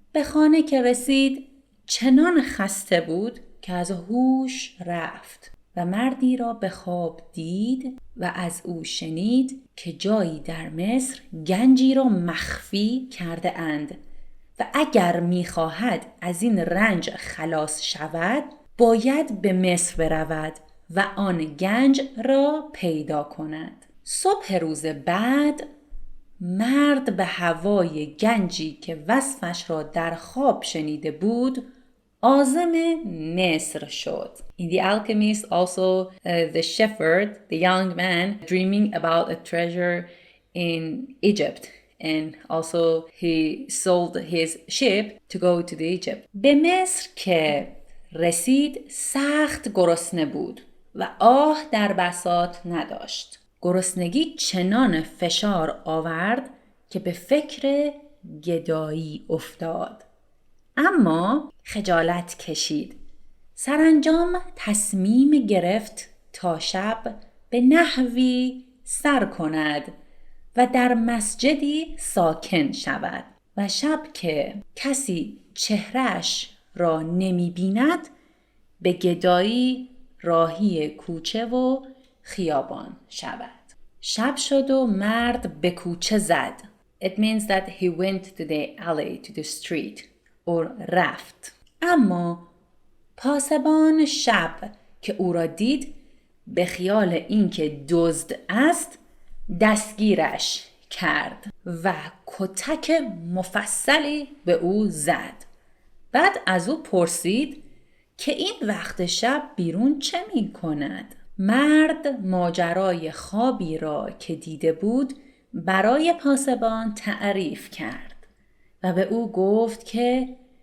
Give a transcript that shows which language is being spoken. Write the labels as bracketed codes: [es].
[fa] به خانه که رسید چنان خسته بود که از هوش رفت و مردی را به خواب دید و از او شنید که جایی در مصر گنجی را مخفی کرده اند و اگر می‌خواهد از این رنج خلاص شود باید به مصر برود و آن گنج را پیدا کند. صبح روز بعد مرد به هوای گنجی که وصفش را در خواب شنیده بود عازم مصر شد. [en] In The Alchemist also the shepherd, the young man dreaming about a treasure in Egypt. And also he sold his ship to go to the Egypt. [fa] به مصر که رسید سخت گرسنه بود و آه در بساط نداشت. گرسنگی چنان فشار آورد که به فکر گدایی افتاد. اما خجالت کشید. سرانجام تصمیم گرفت تا شب به نحوی سر کند و در مسجدی ساکن شود و شب که کسی چهرش را نمی بیند به گدایی راهی کوچه و خیابان شود. شب شد و مرد به کوچه زد. [en] It means that he went to the alley, to the street, or رفت. [fa] اما پاسبان شب که او را دید به خیال اینکه دزد است دستگیرش کرد و کتک مفصلی به او زد. بعد از او پرسید که این وقت شب بیرون چه می کند؟ مرد ماجرای خوابی را که دیده بود برای پاسبان تعریف کرد و به او گفت که